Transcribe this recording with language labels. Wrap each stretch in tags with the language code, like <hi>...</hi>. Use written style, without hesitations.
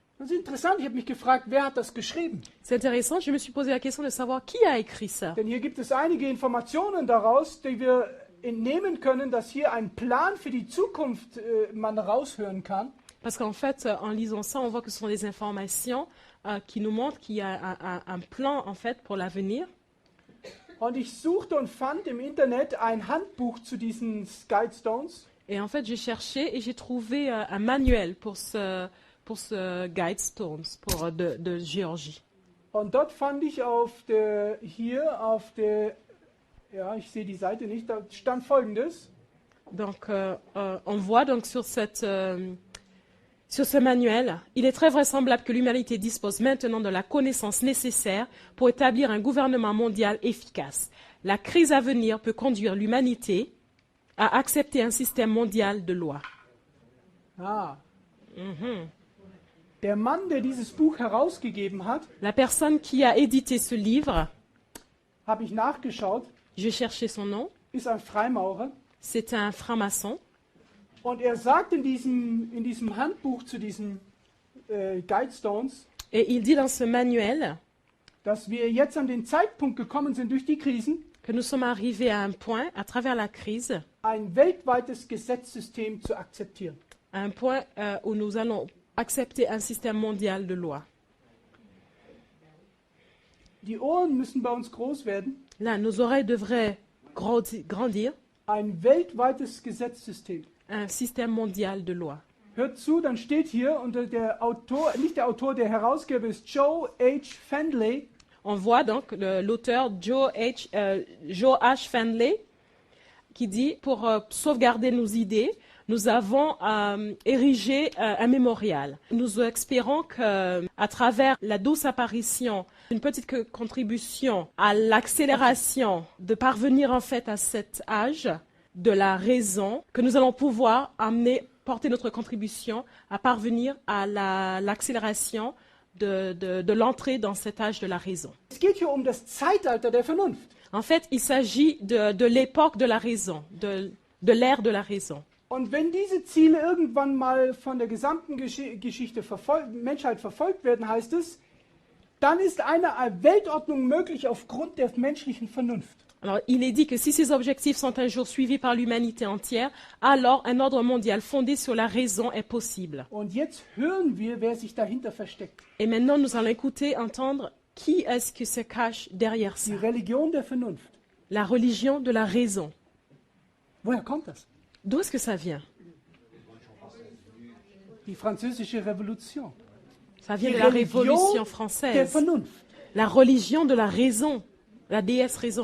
<de>Das ist interessant, ich habe mich gefragt, wer hat das geschrieben?</de> <fr>C'est intéressant, je me suis posé la question de savoir qui a écrit ça.</fr> <de>Denn hier gibt es einige Informationen daraus, die wir entnehmen können, dass hier ein Plan für die Zukunft man raushören kann.</de> <fr>Parce qu'en fait, en lisant ça, on voit que ce sont des informations qui nous montrent qu'il y a un plan en fait pour l'avenir.</fr> <de>Und ich suchte und fand im Internet ein Handbuch zu diesen Guidestones.</de> <fr>Et en fait, j'ai cherché et j'ai trouvé un manuel pour ce Guidestones de Géorgie.</fr> <de>Und dort fand ich ja, ich sehe die Seite nicht, da stand Folgendes.</de> <fr>Donc, on voit donc sur ce manuel, il est très vraisemblable que l'humanité dispose maintenant de la connaissance nécessaire pour établir un gouvernement mondial efficace. La crise à venir peut conduire l'humanité à accepter un système mondial de loi. Ah.</fr> <de>Der Mann, der dieses Buch herausgegeben hat,</de> <fr>La personne qui a édité ce livre,</fr> <de>habe ich nachgeschaut,</de> <fr>j'ai cherché son nom,</fr> <de>ist ein Freimaurer.</de> <fr>c'est un franc-maçon.</fr> <de>Und er sagt in diesem Handbuch zu diesen Guidestones,</de> <fr>Et il dit dans ce manuel</fr> <de>dass wir jetzt an den Zeitpunkt gekommen sind durch die Krisen,</de> <fr>que nous sommes arrivés à un point, à travers la crise,</fr> <de>ein weltweites Gesetzessystem zu akzeptieren.</de> <fr>à un point où nous allons accepter un système mondial de loi.</fr> <de>Die Ohren müssen bei uns groß werden.</de> <fr>Là, nos oreilles devraient grandir.</fr> <de>Ein weltweites Gesetzessystem.</de> <fr>Un système mondial de loi.</fr> <de>Hört zu, dann steht hier unter der Autor, nicht der Autor, der Herausgeber ist Joe H. Fendley.</de> <fr>On voit donc l'auteur Joe H. Fendley qui dit, pour sauvegarder nos idées, nous avons érigé un mémorial. Nous espérons qu'à travers la douce apparition, une petite contribution à l'accélération de parvenir en fait à cet âge de la raison, que nous allons pouvoir porter notre contribution à parvenir à l'accélération de l'entrée dans cet âge de la raison.</fr> <de>Es geht hier das Zeitalter der Vernunft.</de> <fr>En fait, il s'agit de l'époque de la raison, de l'ère de la raison.</fr> <de>Und wenn diese Ziele irgendwann mal von der gesamten Geschichte Menschheit verfolgt werden, heißt es, dann ist eine Weltordnung möglich aufgrund der menschlichen Vernunft.</de> <fr>Alors, il est dit que si ces objectifs sont un jour suivis par l'humanité entière, alors un ordre mondial fondé sur la raison est possible.</fr> <de>Und jetzt hören wir, wer sich dahinter versteckt.</de> <fr>Et maintenant, nous allons écouter, entendre qui est-ce qui se cache derrière ça.</fr> <de>Die Religion der Vernunft.</de> <fr>La religion de la raison.</fr> <de>Woher kommt das?</de> <fr>D'où est-ce que ça vient?</fr> <de>Die französische Revolution.</de> <fr>Ça vient</fr> <de>Die</de> <fr>de la</fr> <de>Religion</de> <fr>Révolution</fr> <de>der</de> <fr>française.</fr> <de>Vernunft.</de> <fr>La religion de la raison. La déesse raison.</fr>